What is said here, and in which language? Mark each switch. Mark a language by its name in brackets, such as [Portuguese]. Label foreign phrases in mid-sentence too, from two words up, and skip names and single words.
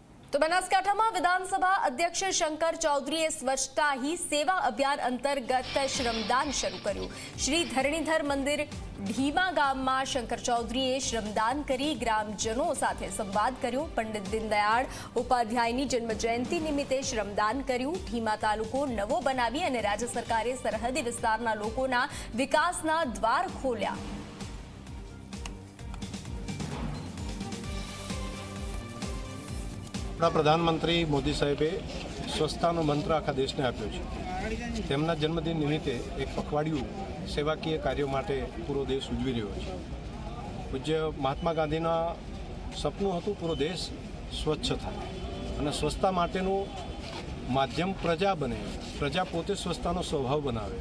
[Gujarati] તો બનાસકાંઠા વિધાનસભા અધ્યક્ષ શંકર ચૌધરીએ સ્વચ્છતા હી સેવા અભિયાન અંતર્ગત શ્રમદાન શરૂ કર્યું। શ્રી ધરણીધર મંદિર ઢીમા ગામમાં શંકર ચૌધરીએ શ્રમદાન કરી ગ્રામજનો સાથે સંવાદ કર્યો। પંડિત દીનદયાળ ઉપાધ્યાયની જન્મજયંતિ નિમિત્તે શ્રમદાન કર્યું। ઢીમા તાલુકો નવો બનાવી અને રાજ્ય સરકારે સરહદી વિસ્તારના લોકોના વિકાસના દ્વાર ખોલ્યા। પ્રધાનમંત્રી મોદી સાહેબે સ્વસ્થતાનો મંત્ર આખા દેશને આપ્યો છે। તેમના જન્મદિન નિમિત્તે એક પખવાડિયું સેવાકીય કાર્યો માટે પૂરો દેશ ઉજવી રહ્યો છે। પૂજ્ય મહાત્મા ગાંધીના સપનું હતું પૂરો દેશ સ્વચ્છ થાય અને સ્વચ્છતા માટેનું માધ્યમ પ્રજા બને, પ્રજા પોતે સ્વચ્છતાનો સ્વભાવ બનાવે।